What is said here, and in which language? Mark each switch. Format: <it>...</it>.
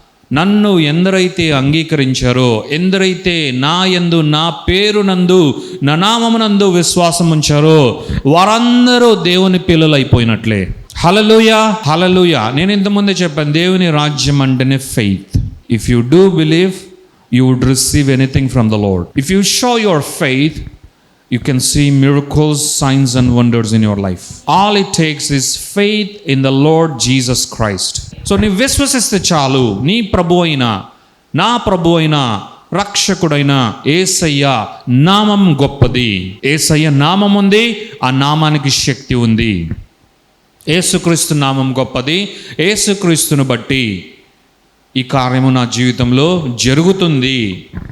<te>నన్ను ఎందరైతే అంగీకరించారో, ఎందరైతే నా యందు నా పేరునందు నా నామమునందు విశ్వాసం ఉంచారో వారందరూ దేవుని పిల్లలు అయిపోయినట్లే. హల్లెలూయా, హల్లెలూయా. నేను ఇంతకుముందే చెప్పాను, దేవుని రాజ్యం అంటేనే faith.</te> <en>If you do believe you would receive anything from the Lord. If you show your faith you can see miracles, signs and wonders in your life. All it takes is faith in the Lord Jesus Christ.</en> <te>So నీ విశ్వసిస్తే చాలు, నీ ప్రభు అయిన నా ప్రభు అయిన రక్షకుడైన యేసయ్య నామం గొప్పది. యేసయ్య నామం ఉంది, ఆ నామానికి శక్తి ఉంది. యేసుక్రీస్తు నామం గొప్పది. యేసుక్రీస్తును బట్టి ఈ కార్యము నా జీవితంలో జరుగుతుంది.</te>